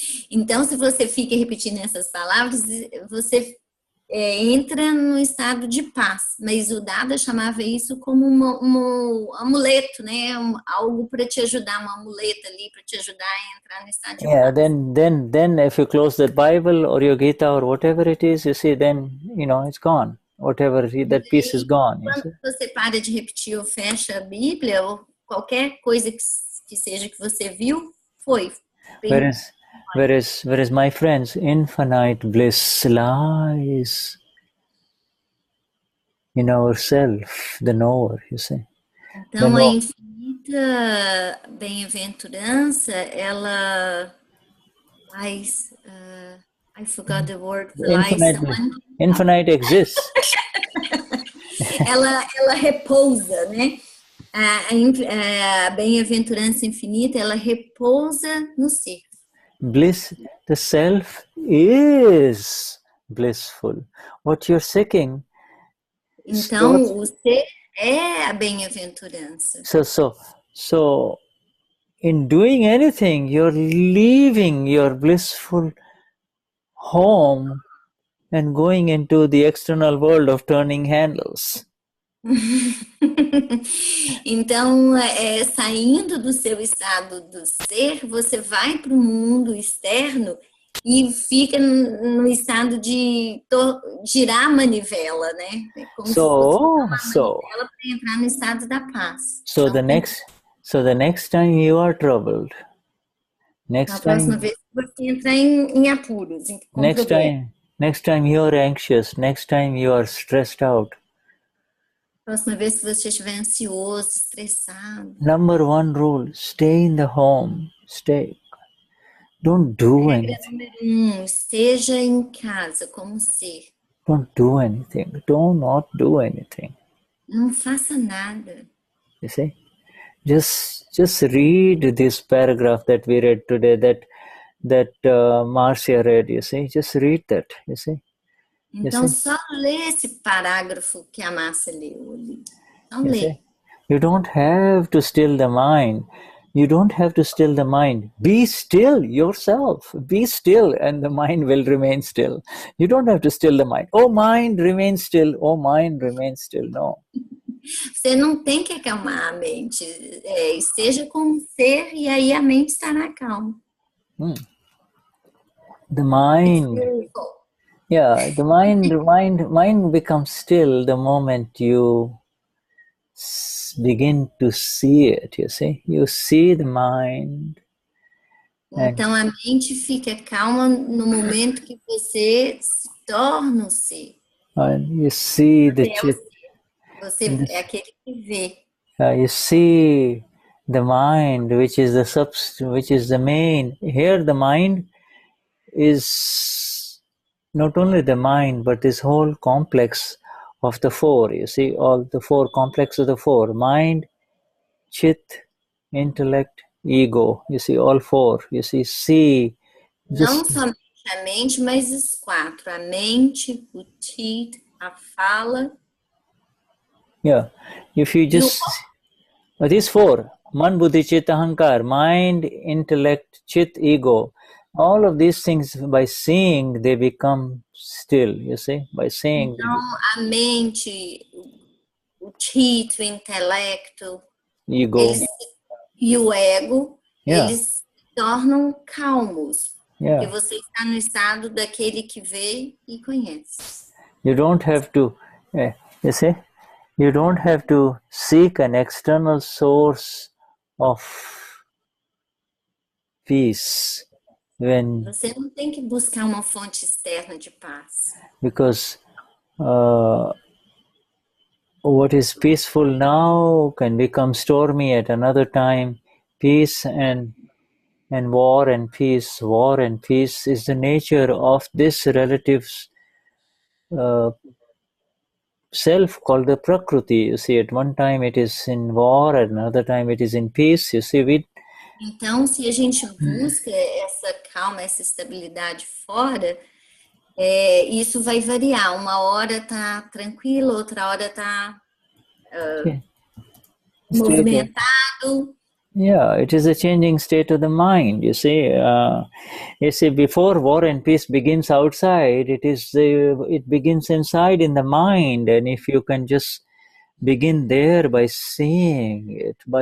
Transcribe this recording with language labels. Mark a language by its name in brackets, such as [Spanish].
[Portuguese] Então, se você fica repetindo essas palavras, você entra no estado de paz, mas o Dada chamava isso como um amuleto, né? Algo para te ajudar, uma amuleta ali para te ajudar a entrar no estado de paz. [English] Then if you close the Bible or your Gita or whatever it is, you see, then it's gone. Whatever that peace is gone. [Portuguese] Quando você para de repetir ou fecha a Bíblia ou qualquer coisa que seja que você viu, foi. [English] Whereas my friends, infinite bliss lies in ourself, the knower, you see. [Portuguese] Então, a infinita bem-aventurança, ela [English] lies, I forgot the word for infinite exists. [Portuguese] ela repousa, né? A bem-aventurança infinita, ela repousa no ser. [English] Bliss, the self is blissful. What you're seeking [Portuguese] Então, o ser é a bem-aventurança. [English] So, in doing anything, you're leaving your blissful home and going into the external world of turning handles. [Portuguese] Então, saindo do seu estado do ser, você vai para o mundo externo e fica no estado de girar a manivela, né? Como se fosse uma manivela para entrar no estado da paz. [English] So the next time you are troubled, [Portuguese] a próxima vez que você entrar em apuros, [English] next time you are anxious, next time you are stressed out. [Portuguese] Próxima vez que você estiver ansioso, estressado. [English] Number one rule: stay in the home. Stay. Don't do anything. [Portuguese] Número 1, esteja em casa como ser. [English] Don't do anything. Do not do anything. [Portuguese] Não faça nada. [English] You see, just read this paragraph that we read today. That Marcia read. You see, just read that. You see. [Portuguese] Então, só lê esse parágrafo que a Marcia leu ali. Só lê. [English] You don't have to still the mind. You don't have to still the mind. Be still yourself. Be still and the mind will remain still. You don't have to still the mind. Oh, mind, remain still. Oh, mind, remain still. No. [Portuguese] Você não tem que acalmar a mente. Esteja como ser e aí a mente estará calma. [English] The mind... Yeah, the mind becomes still the moment you begin to see it, you see? You see the mind. [Portuguese] Então a mente fica calma no momento que você se torna o ser. [English] And you see the chit. [Portuguese] Você é aquele que vê. [English] You see the mind, which is the main. Here the mind is not only the mind, but this whole complex of the four. You see, all the four complex of the four: mind, chit, intellect, ego. You see, all four. You see. [Portuguese] Não somente a mente, mas os 4: a mente, o chit, a fala. [English] Yeah, if you just these four: man, buddhi, chit, ahankar, mind, intellect, chit, ego. All of these things, by seeing, they become still, you see, by seeing. [Portuguese] Então, a mente, o chit, o intelecto, ego. E o ego, eles se tornam calmos. Porque você está no estado daquele que vê e conhece. [English] You don't have to, you see, you don't have to seek an external source of peace. [Portuguese] Você não tem que buscar uma fonte externa de paz. [English] Because what is peaceful now can become stormy at another time. Peace and war and peace is the nature of this relative self called the Prakriti. You see, at one time it is in war, at another time it is in peace. You see, [Portuguese] Então, se a gente busca essa calma, essa estabilidade fora, isso vai variar. Uma hora está tranquilo, outra hora está movimentado. [English] Yeah, it is a changing state of the mind. You see, before war and peace begins outside, it begins inside in the mind, and if you can just begin there by seeing it.